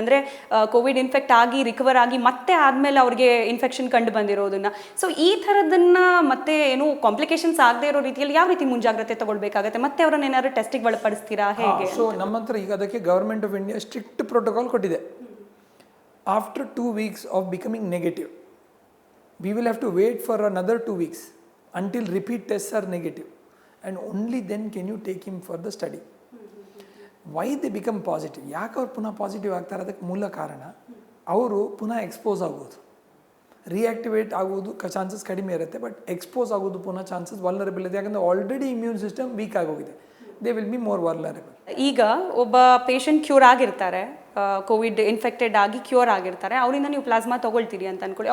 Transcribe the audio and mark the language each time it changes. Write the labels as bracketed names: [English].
[Kannada] ಅಂದರೆ Covid infect ಆಗಿ recover ಆಗಿ ಮತ್ತೆ ಆದಮೇಲೆ ಅವ್ರಿಗೆ ಇನ್ಫೆಕ್ಷನ್ ಕಂಡು ಬಂದಿರೋದನ್ನು. ಸೊ ಈ ಥರದನ್ನು ಮತ್ತೆ ಏನು ಕಾಂಪ್ಲಿಕೇಶನ್ಸ್ ಆಗದೆ ಇರೋ ರೀತಿಯಲ್ಲಿ ಯಾವ ರೀತಿ ಮುಂಜಾಗ್ರತೆ ತಗೊಳ್ಬೇಕಾಗತ್ತೆ? ಮತ್ತೆ ಅವರನ್ನ ಏನಾದ್ರು ಟೆಸ್ಟಿಗೆ ಒಳಪಡಿಸ್ತೀರಾ ಹೇಗೆ? ಸೊ ನಮ್ಮ ಹತ್ರ ಈಗ ಅದಕ್ಕೆ government of India strict protocol ಕೊಟ್ಟಿದೆ. [English] After 2 weeks of becoming negative, we will have to wait for another 2 weeks until repeat tests are negative, and only then can you take him for the study. Why they become positive? [Kannada] ಯಾಕೆ ಅವ್ರು ಪುನಃ positive ಆಗ್ತಾರೆ? ಅದಕ್ಕೆ ಮೂಲ ಕಾರಣ ಅವರು ಪುನಃ expose ಆಗೋದು, ರಿಯಾಕ್ಟಿವೇಟ್ ಆಗೋದು ಚಾನ್ಸಸ್ ಕಡಿಮೆ ಇರುತ್ತೆ. ಬಟ್ ಎಕ್ಸ್ಪೋಸ್ ಆಗೋದು ಪುನಃ ಚಾನ್ಸಸ್ ವಲ್ನರಬಲ್ ಇದೆ. ಯಾಕಂದರೆ ಆಲ್ರೆಡಿ ಇಮ್ಯೂನ್ ಸಿಸ್ಟಮ್ ವೀಕ್ ಆಗೋಗಿದೆ. [English] They will be more vulnerable. [Kannada] ಈಗ ಒಬ್ಬ ಪೇಷಂಟ್ ಕ್ಯೂರ್ ಆಗಿರ್ತಾರೆ, ಕೋವಿಡ್ ಇನ್ಫೆಕ್ಟೆಡ್ ಆಗಿ ಕ್ಯೂರ್ ಆಗಿರ್ತಾರೆ, ಅವರಿಂದ ನೀವು ಪ್ಲಾಸ್ಮಾ ತೊಗೊಳ್ತೀರಿ ಅಂತ ಅನ್ಕೊಳ್ಳಿ.